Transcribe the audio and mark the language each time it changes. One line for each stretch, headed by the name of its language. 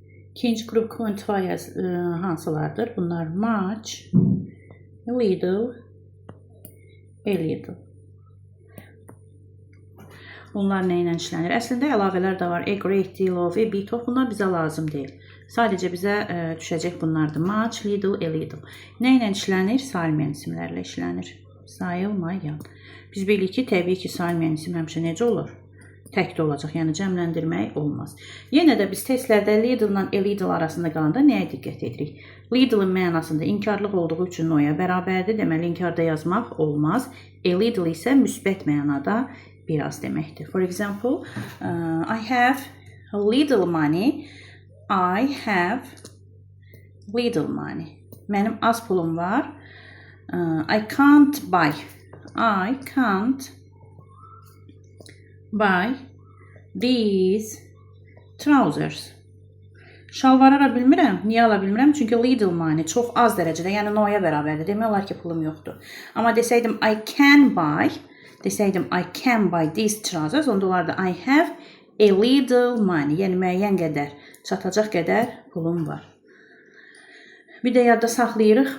Azerbaijani: İkinci qrup quantifiers hansılardır? Bunlar much, little, a little. Bunlar nə ilə işlənir? Əslində əlavələr də var. A great deal of, a bit of. Bunlar bizə lazım deyil. Sadəcə bizə düşəcək bunlardır. Much, little, a little. Nə ilə işlənir? Sayılmayan isimlərlə işlənir. Sayılmayan. Biz bilirik ki, təbii ki, sayılmayan isim həmişə necə olur? Təkdə olacaq, yəni cəmləndirmək olmaz. Yenə də biz testlərdə little ilə a little arasında qalanda nəyə diqqət edirik? Little'ın mənasında inkarlıq olduğu üçün no'ya bərabərdir. Deməli, inkarda yazmaq olmaz. A little isə müsbət mənada biraz deməkdir.
English: For example, I have a little money. I have little money.
Azerbaijani: Mənim az pulum var.
English: I can't buy. I can't buy these trousers.
Azerbaijani: Şalvar ala bilmirəm. Niyə ala bilmirəm? Çünki little money çox az dərəcədə, yəni no'ya bərabərdir. Demək olar ki, pulum yoxdur. Amma desəydim I can buy, desəydim
English: I can buy these trousers,
Azerbaijani: onda olardı
English: I have a little money.
Azerbaijani: Yəni müəyyən qədər, çatacaq qədər pulum var. Bir də yadda saxlayırıq.